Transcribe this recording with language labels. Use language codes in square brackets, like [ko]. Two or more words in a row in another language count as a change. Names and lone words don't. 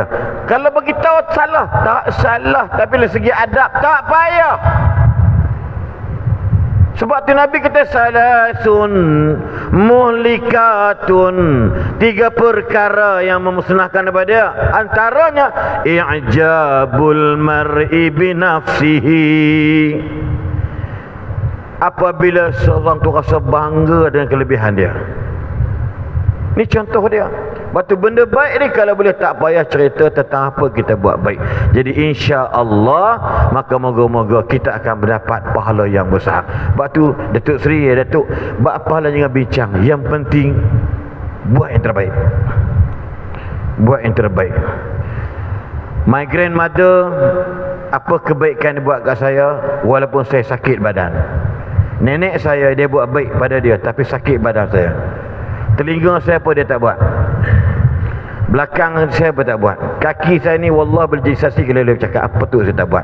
[ms] Kalau bagi tahu salah, tak salah, tapi dari segi adab tak payah. Sebab tu Nabi kata [ar] ثلاث مهلكات, [ms] 3 perkara yang memusnahkan daripada dia. [ar] Antaranya إعجاب المرء بنفسه, [ms] apabila seorang tu rasa bangga dengan kelebihan dia. Ni contoh dia. Batu benda baik ni kalau boleh tak payah cerita tentang apa kita buat baik. Jadi insya-Allah maka moga-moga kita akan mendapat pahala yang besar. Batu Datuk Seri, Datuk, buat pahala jangan bincang. Yang penting buat yang terbaik. Buat yang terbaik. [en] My grandmother, [ms] apa kebaikan dia buat kat saya walaupun saya sakit badan. Nenek saya dia buat baik pada dia tapi sakit badan saya. Telinga saya apa dia tak buat. Belakang saya apa tak buat. Kaki saya ni wallah boleh jadi saksi kalau dia cakap apa tu saya tak buat.